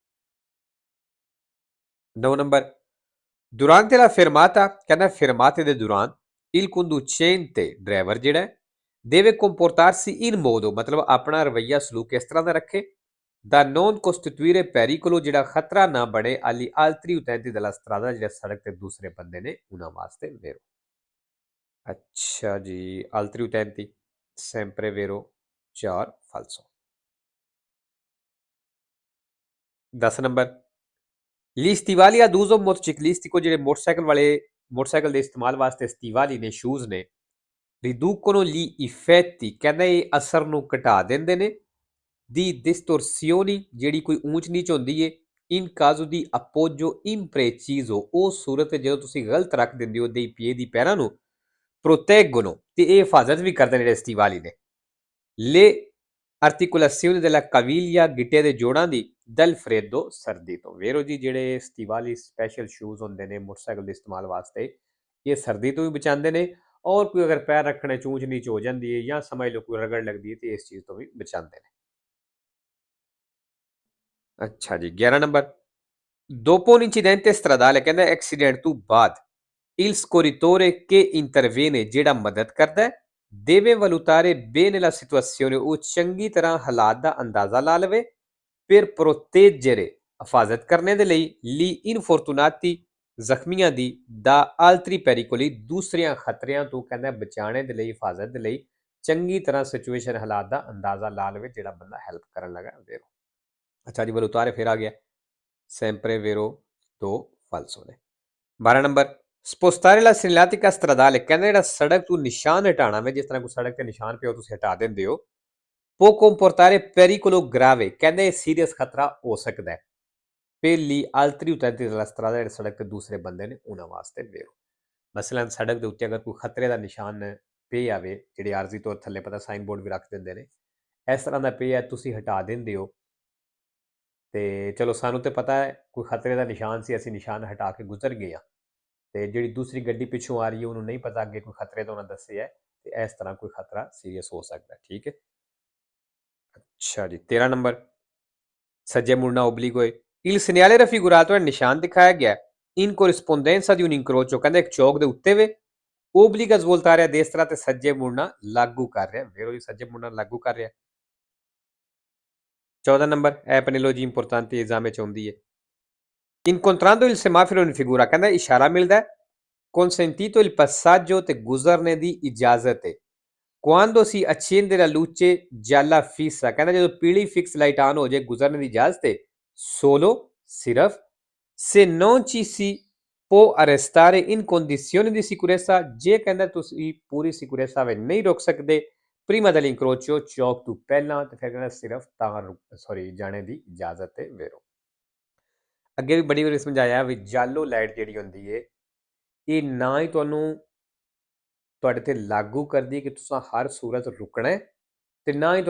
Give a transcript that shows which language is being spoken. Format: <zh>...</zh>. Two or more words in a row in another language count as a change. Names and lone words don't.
<pa>9 ਨੰਬਰ</pa> <it>durante la fermata</it> <pa>ਕਹਿੰਦਾ fermate ਦੇ ਦੌਰਾਨ</pa> <it>il conducente</it> <pa>ਡਰਾਈਵਰ ਜਿਹੜਾ ਹੈ,</pa> <it>deve comportarsi in modo</it> <pa>ਮਤਲਬ ਆਪਣਾ ਰਵੱਈਆ ਸਲੂਕ ਇਸ ਤਰ੍ਹਾਂ ਦਾ ਰੱਖੇ</pa> <it>da non costituire pericolo</it> <pa>ਜਿਹੜਾ ਖਤਰਾ ਨਾ ਬਣੇ</pa> <it>agli altri utenti della strada</it> <pa>ਜਿਹੜੇ ਸੜਕ ਤੇ ਦੂਸਰੇ ਬੰਦੇ ਨੇ ਉਹਨਾਂ ਵਾਸਤੇ vero ਅੱਛਾ ਜੀ</pa> <it>altri utenti sempre vero 4 falso</it> <pa>10 ਨੰਬਰ</pa> <it>gli stivali ad uso motociclistico</it> <pa>ਜਿਹੜੇ ਮੋਟਰਸਾਈਕਲ ਦੇ ਇਸਤੇਮਾਲ ਵਾਸਤੇ ਸਟੀਵਾਲੀ ਨੇ ਸ਼ੂਜ਼ ਨੇ</pa> <it>riducono gli effetti</it> <pa>ਕਹਿੰਦਾ ਇਹ ਅਸਰ ਨੂੰ ਘਟਾ ਦਿੰਦੇ ਨੇ ਦੀ distorsioni ਜਿਹੜੀ ਕੋਈ ਊਂਚ ਨੀਚ ਹੁੰਦੀ ਏ</pa> <it>in caso di appoggio impreciso</it> <pa>ਉਹ ਸੂਰਤ ਜਦੋਂ ਤੁਸੀਂ ਗਲਤ ਰੱਖ ਦਿੰਦੇ ਹੋ</pa> <it>dei piedi</it> <pa>ਪੈਰਾਂ ਨੂੰ proteggono ਤੇ ਇਹ ਹਿਫਾਜ਼ਤ ਵੀ ਕਰਦੇ ਨੇ ਜਿਹੜੇ ਸਟੀਵਾਲੀ ਨੇ</pa> <it>le articolazioni della caviglia</it> <pa>ਗਿੱਟੇ ਦੇ ਜੋੜਾਂ ਦੀ</pa> <it>dal freddo</it> <pa>ਸਰਦੀ ਤੋਂ ਵੇਰੋ ਜੀ ਜਿਹੜੇ ਸਟੀਵਾਲੀ</pa> <en>special shoes</en> <pa>ਹੁੰਦੇ ਨੇ ਮੋਟਰਸਾਈਕਲ ਦੇ ਇਸਤੇਮਾਲ ਵਾਸਤੇ ਇਹ ਸਰਦੀ ਤੋਂ ਵੀ ਬਚਾਉਂਦੇ ਨੇ ਔਰ ਕੋਈ ਅਗਰ ਪੈਰ ਰੱਖਣੇ ਚੂੰਚ ਨੀਚ ਹੋ ਜਾਂਦੀ ਹੈ ਜਾਂ ਸਮਝ ਲਓ ਕੋਈ ਰਗੜ ਲੱਗਦੀ ਹੈ ਤੇ ਇਸ ਚੀਜ਼ ਤੋਂ ਵੀ ਬਚਾਉਂਦੇ ਨੇ ਅੱਛਾ ਜੀ 11 ਨੰਬਰ</pa> <it>dopo un incidente stradale</it> <pa>ਕਹਿੰਦਾ ਐਕਸੀਡੈਂਟ ਤੋਂ ਬਾਅਦ</pa> <it>il scorritore che interviene</it> <pa>ਜਿਹੜਾ ਮਦਦ ਕਰਦਾ ਹੈ</pa> <it>deve valutare bene la situazione</it> <pa>ਉਹ ਚੰਗੀ ਤਰ੍ਹਾਂ ਹਾਲਾਤ ਦਾ ਅੰਦਾਜ਼ਾ ਲਾ ਲਵੇ</pa> <it>per proteggere</it> <pa>ਹਿਫਾਜ਼ਤ ਕਰਨੇ ਦੇ ਲਈ</pa> <it>gli infortunati</it> <pa>ਜ਼ਖਮੀਆਂ ਦੀ</pa> <it>da altri pericoli</it> <pa>ਦੂਸਰਿਆਂ ਖਤਰਿਆਂ ਤੋਂ ਕਹਿੰਦਾ ਬਚਾਉਣੇ ਦੇ ਲਈ ਹਿਫਾਜ਼ਤ ਦੇ ਲਈ ਚੰਗੀ ਤਰ੍ਹਾਂ ਸਿਚੁਏਸ਼ਨ ਹਾਲਾਤ ਦਾ ਅੰਦਾਜ਼ਾ ਲਾ ਲਵੇ ਜਿਹੜਾ ਬੰਦਾ ਹੈਲਪ ਕਰਨ ਲੱਗਾ vero ਅੱਛਾ ਜੀ valutare ਫਿਰ ਆ ਗਿਆ</pa> <it>sempre vero 2 falso</it> <pa>ਨੇ 12 ਨੰਬਰ</pa> <it>spostare la segnaletica stradale</it> <pa>ਕਹਿੰਦਾ ਜਿਹੜਾ ਸੜਕ ਤੋਂ ਨਿਸ਼ਾਨ ਹਟਾਣਾ ਵੇ ਜਿਸ ਤਰ੍ਹਾਂ ਕੋਈ ਸੜਕ ਤੇ ਨਿਸ਼ਾਨ ਪਿਆ ਤੁਸੀਂ ਹਟਾ ਦਿੰਦੇ ਹੋ</pa> <it>può comportare pericolo</it> <pa>grave ਕਹਿੰਦੇ ਸੀਰੀਅਸ ਖਤਰਾ ਹੋ ਸਕਦਾ ਹੈ</pa> <it>per gli altri utenti della strada</it> <pa>ਜਿਹੜੇ ਸੜਕ ਤੇ ਦੂਸਰੇ ਬੰਦੇ ਨੇ ਉਹਨਾਂ ਵਾਸਤੇ vero ਮਸਲਨ ਸੜਕ ਦੇ ਉੱਤੇ ਅਗਰ ਕੋਈ ਖਤਰੇ ਦਾ ਨਿਸ਼ਾਨ ਪੇ ਆਵੇ ਜਿਹੜੇ ਆਰਜ਼ੀ ਤੌਰ ਥੱਲੇ ਪਤਾ</pa> <en>sign board</en> <pa>ਵੀ ਰੱਖ ਦਿੰਦੇ ਨੇ ਇਸ ਤਰ੍ਹਾਂ ਦਾ ਪੇ ਹੈ ਤੁਸੀਂ ਹਟਾ ਦਿੰਦੇ ਹੋ ਤੇ ਚਲੋ ਸਾਨੂੰ ਤੇ ਪਤਾ ਹੈ ਕੋਈ ਖਤਰੇ ਦਾ ਨਿਸ਼ਾਨ ਸੀ ਅਸੀਂ ਨਿਸ਼ਾਨ ਹਟਾ ਕੇ ਗੁਜ਼ਰ ਗਏ ਆ ਤੇ ਜਿਹੜੀ ਦੂਸਰੀ ਗੱਡੀ ਪਿੱਛੋਂ ਆ ਰਹੀ ਹੈ ਉਹਨੂੰ ਨਹੀਂ ਪਤਾ ਅੱਗੇ ਕੋਈ ਖਤਰੇ ਦਾ ਉਹਨਾਂ ਦੱਸਿਆ ਤੇ ਇਸ ਤਰ੍ਹਾਂ ਕੋਈ ਖਤਰਾ ਸੀਰੀਅਸ ਹੋ ਸਕਦਾ ਠੀਕ ਹੈ ਅੱਛਾ ਜੀ 13 ਨੰਬਰ ਸੱਜੇ ਮੁੜਨਾ</pa> <it>obliquo il segnale raffigurato è</it> <pa>ਨਿਸ਼ਾਨ ਦਿਖਾਇਆ ਗਿਆ</pa> <it>in corrispondenza di un incrocio</it> <pa>ਕਹਿੰਦਾ ਇੱਕ ਚੌਕ ਦੇ ਉੱਤੇ ਵੇ</pa> <it>obbliga a svoltare a destra</it> <pa>ਤੇ ਸੱਜੇ ਮੁੜਨਾ ਲਾਗੂ ਕਰ ਰਿਹਾ vero ਜੀ ਸੱਜੇ ਮੁੜਨਾ ਲਾਗੂ ਕਰ ਰਿਹਾ 14 ਨੰਬਰ ਇਹ ਪੈਨੋਲੋਜੀ</pa> <en>important exam</en> <pa>ਵਿੱਚ ਆਉਂਦੀ ਹੈ</pa> <it>incontrando il semaforo in figura</it> <pa>ਕਹਿੰਦਾ ਇਸ਼ਾਰਾ ਮਿਲਦਾ ਹੈ</pa> <it>consentito il passaggio</it> <pa>ਤੇ ਗੁਜ਼ਰਨੇ ਦੀ ਇਜਾਜ਼ਤ ਹੈ</pa> <it>quando si accende la luce gialla fissa</it> <pa>ਕਹਿੰਦਾ ਜਦੋਂ ਪੀਲੀ</pa> <en>fix light on</en> <pa>ਹੋ ਜਾਏ ਗੁਜ਼ਰਨੇ ਦੀ ਇਜਾਜ਼ਤ ਹੈ solo ਸਿਰਫ</pa> <it>se non ci si può arrestare in condizioni di sicurezza</it> <pa>ਜੇ ਕਹਿੰਦਾ ਤੁਸੀਂ ਪੂਰੀ ਸਿਕਿਉਰੈਂਸਾ ਵਿੱਚ ਨਹੀਂ ਰੁਕ ਸਕਦੇ</pa> <it>prima dell'incrocio</it> <pa>ਚੌਕ ਤੋਂ ਪਹਿਲਾਂ ਤੇ ਫਿਰ ਕਹਿੰਦਾ ਸਿਰਫ ਤਾਂ ਜਾਣੇ ਦੀ ਇਜਾਜ਼ਤ ਹੈ vero ਅੱਗੇ ਵੀ ਬੜੀ ਵਾਰੀ ਸਮਝਾਇਆ ਵੀ ਜਾਲੋ ਲਾਈਟ ਜਿਹੜੀ ਹੁੰਦੀ ਏ ਇਹ ਨਾ ਹੀ ਤੁਹਾਨੂੰ ਤੁਹਾਡੇ ਤੇ ਲਾਗੂ ਕਰਦੀ ਕਿ ਤੁਸੀਂ ਹਰ ਸੂਰਤ ਰੁਕਣਾ ਹੈ ਤੇ ਨਾ ਹੀ</pa>